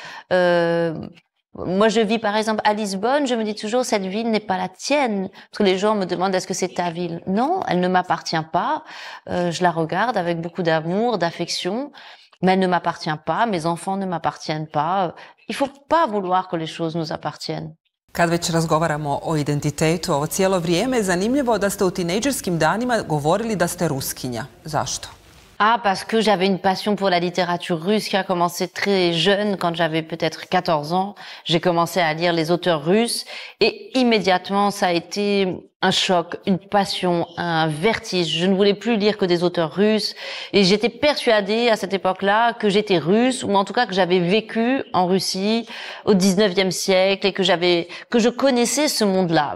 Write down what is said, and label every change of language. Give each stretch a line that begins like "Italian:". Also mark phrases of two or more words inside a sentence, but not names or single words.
French: Moi, je vis par exemple à Lisbonne. Je me dis toujours, cette ville n'est pas la tienne. Parce que les gens me demandent, est-ce que c'est ta ville? Non, elle ne m'appartient pas. Je la regarde avec beaucoup d'amour, d'affection. Mais elle ne m'appartient pas, mes enfants ne m'appartiennent pas. Il faut pas vouloir que les choses nous appartiennent.
Croatian: Kad već razgovaramo o identitetu ovo cijelo vrijeme, je zanimljivo da ste u tinejdžerskim danima govorili da ste Ruskinja. Zašto?
French: Ah, parce que j'avais une passion pour la littérature russe qui a commencé très jeune, quand j'avais peut-être 14 ans. J'ai commencé à lire les auteurs russes et immédiatement ça a été un choc, une passion, un vertige. Je ne voulais plus lire que des auteurs russes et j'étais persuadée à cette époque-là que j'étais russe ou en tout cas que j'avais vécu en Russie au 19e siècle et que je connaissais ce monde-là.